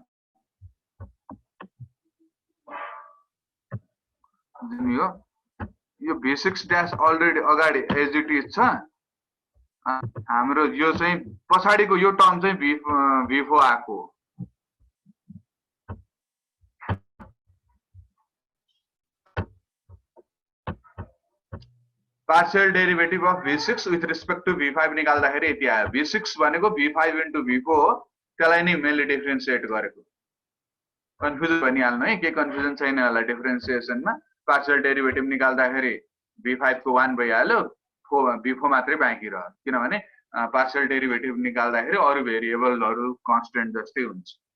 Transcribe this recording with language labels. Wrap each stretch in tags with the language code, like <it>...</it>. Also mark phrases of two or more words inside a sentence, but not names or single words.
<ne>यो v6 ड्याश अलरेडी अगाडि</ne> <en>as it is</en> <ne>छ हाम्रो यो चाहिँ पछाडीको यो टर्म चाहिँ v4 आको</ne> <en>partial derivative of v6 with respect to v5</en> <ne>निकाल्दाखेरि यति आयो v6 भनेको</ne> <en>v5 into v4</en> <ne>हो त्यसलाई नै मैले डिफरेन्सिएट गरेको कन्फ्युजन भनिहाल्नु है के कन्फ्युजन छैन होला डिफरेन्सिएसनमा</ne> <en>partial derivative</en> <ne>निकाल्दाखेरि v5 को 1 भइहाल्यो v4 मात्रै बाँकी रह्यो किनभने</ne> <en>partial derivative</en> <ne>निकाल्दाखेरि अरु भेरिएबलहरु कन्स्टेन्ट जस्तै हुन्छ</ne>